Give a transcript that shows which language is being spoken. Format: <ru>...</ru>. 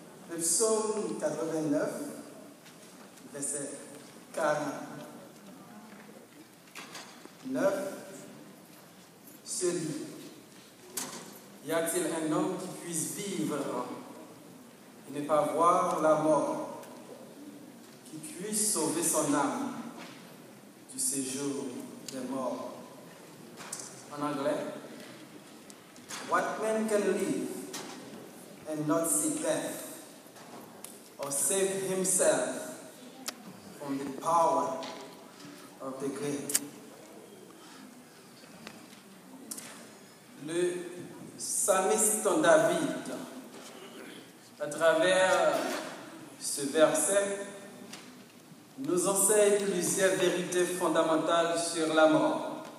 <fr>Le psaume 89, verset 49, se lit. Y a-t-il un homme qui puisse vivre et ne pas voir la mort, qui puisse sauver son âme du séjour des morts? En anglais,</fr> <en>what man can live and not see death, or save himself from the power of the grave?</en> <fr>Le psalmiste David, à travers ce verset, nous enseigne plusieurs vérités fondamentales sur la mort.</fr>